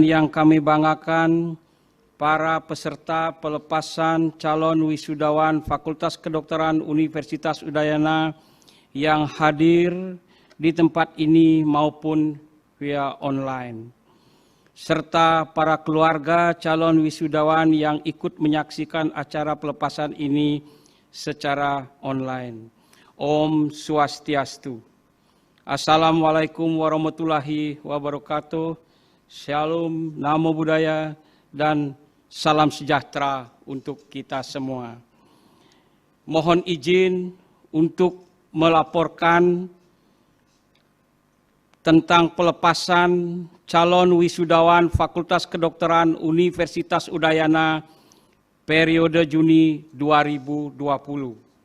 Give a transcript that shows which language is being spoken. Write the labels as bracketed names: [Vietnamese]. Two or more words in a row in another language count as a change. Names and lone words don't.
[Indonesian] yang kami banggakan para peserta pelepasan calon wisudawan Fakultas Kedokteran Universitas Udayana yang hadir di tempat ini maupun via online, serta para keluarga calon wisudawan yang ikut menyaksikan acara pelepasan ini secara online. [Balinese] Om Swastiastu. [Arabic] السلام عليكم ورحمة الله وبركاته. [Indonesian] Shalom, [Pali] Namo Buddhaya, [Indonesian] dan salam sejahtera untuk kita semua. Mohon izin untuk melaporkan tentang pelepasan calon wisudawan Fakultas Kedokteran Universitas Udayana periode Juni 2020.